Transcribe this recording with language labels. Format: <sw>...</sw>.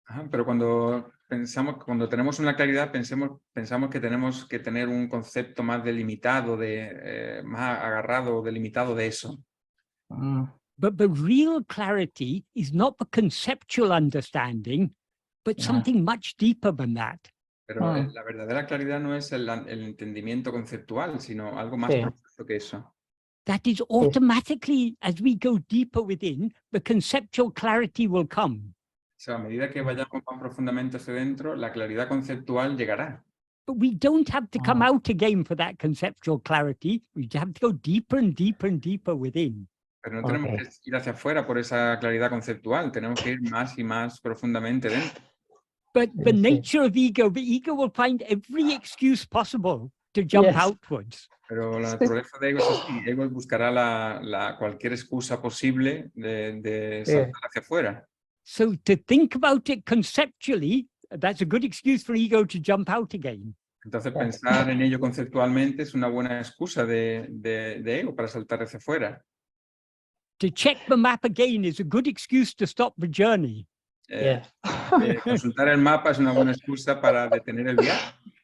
<es>Pero cuando tenemos una claridad, pensamos que tenemos que tener un concepto más delimitado, más agarrado o delimitado de eso.</es> <en>But the real clarity is not the conceptual understanding, but something much deeper than that.</en> <es>Pero la verdadera claridad no es el entendimiento conceptual, sino algo más profundo que eso.</es> <en>That is automatically, as we go deeper within, the conceptual clarity will come.</en> <es>O sea, a medida que vayamos más profundamente hacia dentro, la claridad conceptual llegará.</es> <en>But we don't have to come out again for that conceptual clarity. We have to go deeper and deeper and deper within.</en> <es>Pero no tenemos que ir hacia afuera por esa claridad conceptual, tenemos que ir más y más profundamente dentro.</es> <en>But the nature of the ego will find every excuse possible to jump outwards.</en> <es>Pero la naturaleza de ego es así, ego buscará cualquier excusa posible de saltar hacia afuera.</es> <en>So to think about it conceptually, that's a good excuse for ego to jump out again.</en> <es>Entonces pensar en ello conceptualmente es una buena excusa de ego para saltar hacia afuera.</es> <en>To check the map again is a good excuse to stop the journey.</en> <es>Consultar el mapa es una buena excusa para detener el viaje.</es>